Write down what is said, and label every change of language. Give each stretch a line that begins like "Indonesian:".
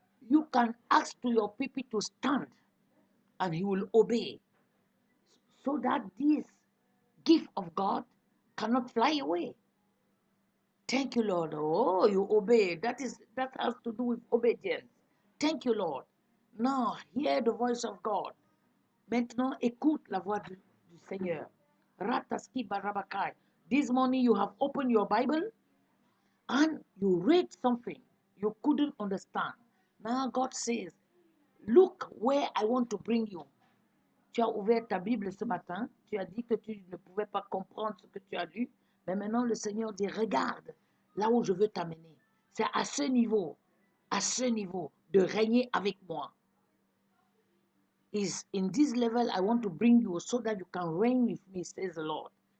English: You can ask to your people to stand and he will obey so that this gift of God cannot fly away. Thank you, Lord. Oh, you obey. That has to do with obedience. Thank you, Lord. Now, hear the voice of God.
French: Maintenant, écoute la voix du Seigneur. Rataski barabakai.
English: This morning you have opened your Bible and you read something you couldn't understand. Now God says, look where I want to bring you.
French: Tu as ouvert ta Bible ce matin, tu as dit que tu ne pouvais pas comprendre ce que tu as lu, mais maintenant le Seigneur dit, regarde là où je veux t'amener. C'est à ce niveau de régner avec moi.
English: Is in this level I want to bring you so that you can reign with me, says the Lord.